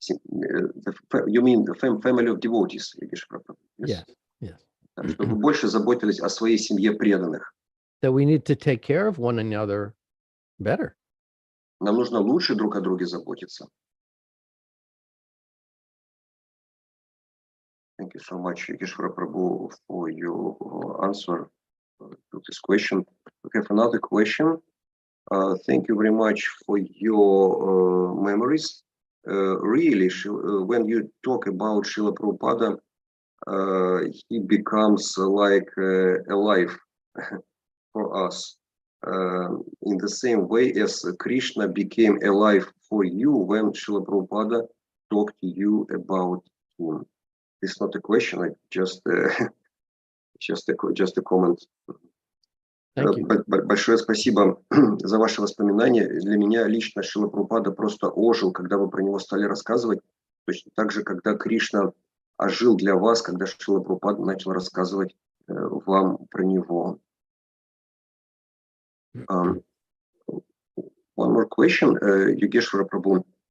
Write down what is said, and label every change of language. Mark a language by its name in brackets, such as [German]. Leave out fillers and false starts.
[English] You mean the family of devotees, Йогешвара? Yes, yes. [Russian] Чтобы вы больше заботились о своей семье преданных. [English] That we need to take care of one another better. [Russian] Нам нужно лучше друг о друге заботиться. [English] Thank you so much, Йогешвара Prabhu, for your answer to this question. We have another question. Thank you very much for your memories. Really, when you talk about Srila Prabhupada, he becomes like alive for us. In the same way as Krishna became alive for you when Srila Prabhupada talked to you about him. This is not a question, like just a comment. Thank you. [Russian] Большое спасибо за ваши воспоминания. Для меня лично Шрила Прабхупада просто ожил, когда вы про него стали рассказывать. Точно так же, когда Кришна ожил для вас, когда Шрила Прабхупада начал рассказывать вам про него. [English] One more question, Йогешвара Prabhu.